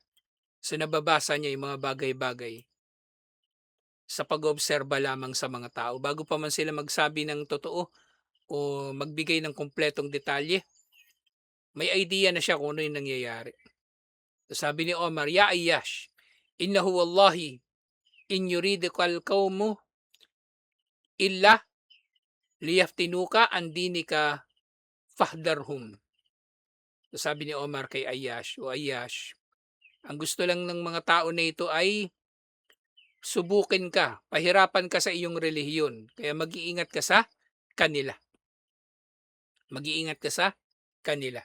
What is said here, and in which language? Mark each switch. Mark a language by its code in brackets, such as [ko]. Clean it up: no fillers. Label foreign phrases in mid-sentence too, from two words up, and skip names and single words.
[tl] So nababasa niya yung mga bagay-bagay sa pag-obserba lamang sa mga tao. Bago pa man sila magsabi ng totoo o magbigay ng kumpletong detalye, may idea na siya kung ano yung nangyayari. So sabi ni Omar, [ar] يا عياش، إنه والله إن يريدك القوم إلا ليفتنوك عن دينك فاحذرهم. [tl] So sabi ni Omar kay Ayyash, O Ayyash, ang gusto lang ng mga tao na ito ay subukin ka, pahirapan ka sa iyong relihiyon. Kaya mag-iingat ka sa kanila. Mag-iingat ka sa kanila.